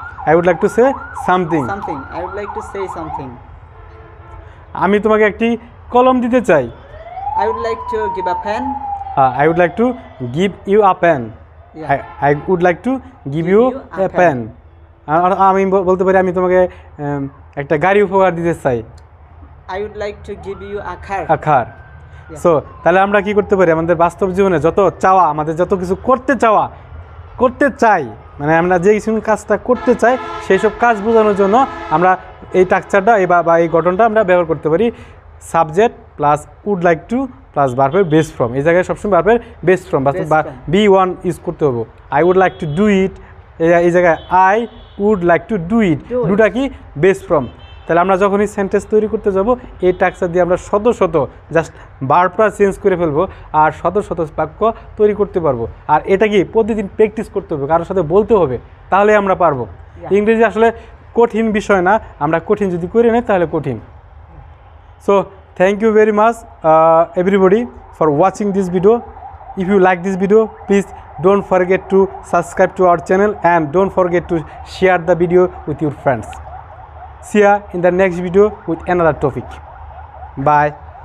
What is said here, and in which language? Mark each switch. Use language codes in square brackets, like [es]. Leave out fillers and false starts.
[en] I would like to say something, I would like to say something. [bn] আমি তোমাকে একটি কলম দিতে চাই। [en] I would like to give a pen, I would like to give you a pen, I would like to give you a pen. [bn] আমি বলতে পারি আমি তোমাকে একটা গাড়ি উপহার দিতে চাই। [en] I would like to give you a car. [bn] So তাহলে আমরা কি করতে পারি? আমাদের বাস্তব জীবনে যত চাওয়া, আমাদের যত কিছু করতে চাই, মানে আমরা যে কিছু কাজটা করতে চাই, সেই সব কাজ বোঝানোর জন্য আমরা এই স্ট্রাকচারটা বা এই গঠনটা আমরা ব্যবহার করতে পারি। Subject plus would like to plus ভার্বের বেস ফর্ম। এই জায়গায় সবসময় ভার্বের বেস ফর্ম বা B1 ইউজ করতে হবে। [en] I would like to do it, [bn] এই জায়গায় [en] I would like to do it, [bn] দুটা কি বেস ফর্ম। তাহলে আমরা যখনই সেন্টেন্স তৈরি করতে যাব, এই স্ট্রাকচার দিয়ে আমরা শত জাস্ট ভার্বটা চেঞ্জ করে ফেলবো আর শত বাক্য তৈরি করতে পারবো। আর এটা কি প্রতিদিন প্র্যাকটিস করতে হবে, কারোর সাথে বলতে হবে, তাহলে আমরা পারবো। ইংরেজি আসলে কঠিন বিষয় না, আমরা কঠিন যদি করে নিই তাহলে কঠিন। [en] So thank you very much everybody for watching this video. If you like this video, please don't forget to subscribe to our channel and don't forget to share the video with your friends. See ya in the next video with another topic. Bye.